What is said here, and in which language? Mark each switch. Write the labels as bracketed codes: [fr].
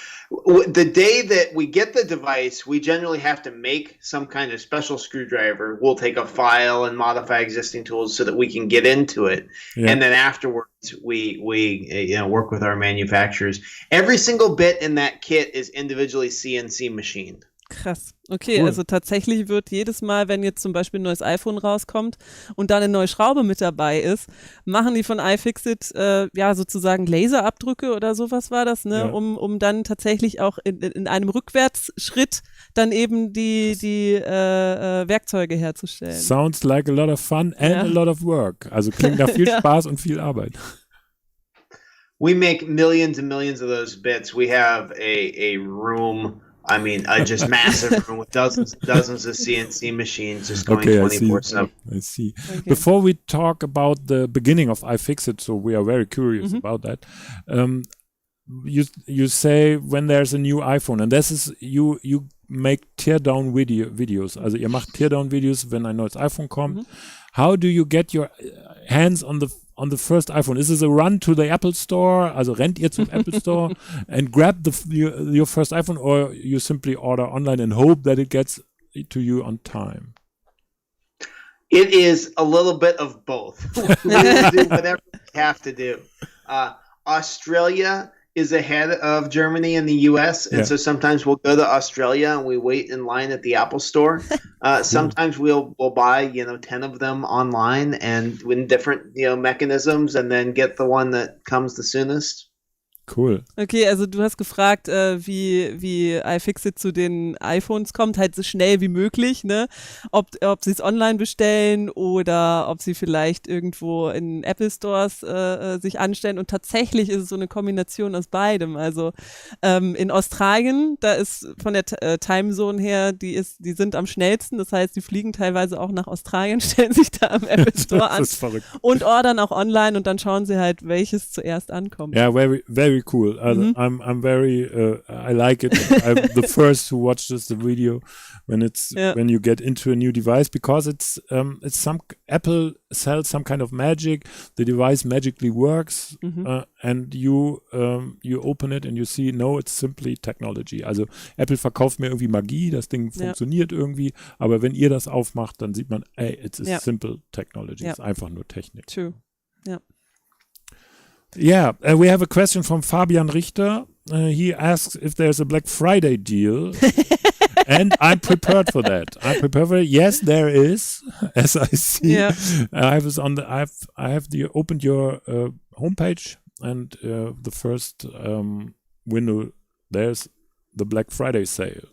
[en] The day that we get the device, we generally have to make some kind of special screwdriver. We'll take a file and modify existing tools so that we can get into it. Yeah. And then afterwards, we work with our manufacturers. Every single bit in that kit is individually CNC machined. [de] Krass. Okay, also tatsächlich wird jedes Mal, wenn jetzt zum Beispiel ein neues iPhone rauskommt und da eine neue Schraube mit dabei ist, machen die von iFixit sozusagen Laserabdrücke oder sowas war das, ne? Ja. Um dann tatsächlich auch in einem Rückwärtsschritt dann eben die Werkzeuge herzustellen. [en] Sounds like a lot of fun and a lot of work. [de] Also klingt nach viel Spaß und viel Arbeit. [en] We make millions and millions of those bits. We have a room. I mean, just massive room with dozens of CNC machines just going 24/7. I see. Okay. Before we talk about the beginning of iFixit, so we are very curious about that. You say when there's a new iPhone, and this is you make teardown videos. [de] Also ihr macht Teardown-Videos, wenn ein neues iPhone kommt. [en] How do you get your hands on the first iPhone? Is it a run to the Apple Store? [de] Also rennt ihr zum Apple Store [en] and grab your first iPhone, or you simply order online and hope that it gets to you on time? It is a little bit of both. We will do whatever we have to do. Australia is ahead of Germany and the US, and so sometimes we'll go to Australia and we wait in line at the Apple Store. Sometimes we'll buy 10 of them online and in different mechanisms, and then get the one that comes the soonest. Cool. [de] Okay, also du hast gefragt, wie iFixit zu den iPhones kommt, halt so schnell wie möglich, ne? Ob sie es online bestellen oder ob sie vielleicht irgendwo in Apple Stores sich anstellen, und tatsächlich ist es so eine Kombination aus beidem. Also in Australien, da ist von der Timezone her, die sind am schnellsten, das heißt, die fliegen teilweise auch nach Australien, stellen sich da am Apple Store an und ordern auch online, und dann schauen sie halt, welches zuerst ankommt. [en] Ja, very, very cool. I'm very I like it. I'm the first who watches the video when you get into a new device, because it's some Apple sells some kind of magic. The device magically works, and you open it and you see, no, it's simply technology. [de] Also Apple verkauft mir irgendwie Magie, das Ding funktioniert irgendwie, aber wenn ihr das aufmacht, dann sieht man, [en] it's a simple technology. [de] Es ist einfach nur Technik. [en] True. Ja. Yeah, we have a question from Fabian Richter. He asks if there's a Black Friday deal, and I'm prepared for that. Yes, there is, as I see. Yeah. I have opened your homepage, and the first window, there's the Black Friday sale.